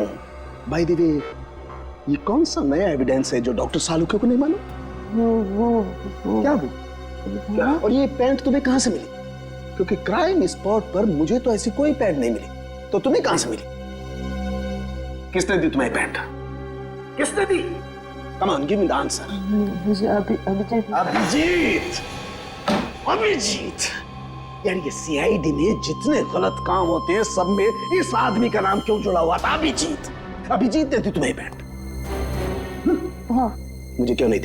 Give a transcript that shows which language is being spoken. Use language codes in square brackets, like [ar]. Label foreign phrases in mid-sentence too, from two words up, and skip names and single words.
[en] by the way, [hi] ये कौन सा नया एविडेंस है जो डॉक्टर सालुके को नहीं मालूम? वो क्या वो? क्या? और ये पैंट तुम्हें कहां से मिली? क्योंकि [en] crime spot [hi] पर मुझे तो ऐसी कोई पैंट नहीं मिली, तो तुम्हें कहां से मिली? किसने दी तुम्हें पैंट? किसने दी? [en] Come on, give me the answer. [hi] अभिजीत। यार ये सीआईडी में जितने गलत काम होते हैं सब में इस आदमी का नाम क्यों जुड़ा हुआ था? अभिजीत। अभिजीत ने दी तुम्हें पैंट? हाँ। मुझे क्यों नहीं दी?